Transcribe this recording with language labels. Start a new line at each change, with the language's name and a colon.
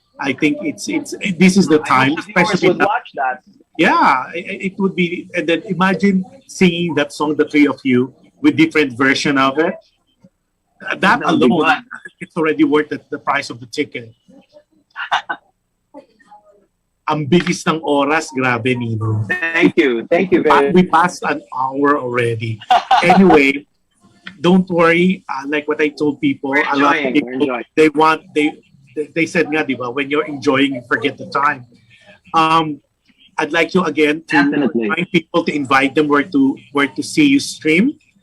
English: I think this is the time, especially would watch that. Yeah, it would be. And then imagine singing that song, the three of you, with different version of it. That alone, it's already worth the price of the ticket.
Filipino: Ang bilis ng oras, grabe, Nino.
English: Thank you very much. We passed an hour already. Anyway, don't worry. Like what I told people, a lot of people, they said nga, diba, when you're enjoying, you forget the time. I'd like you again to remind people to invite them where to see you stream.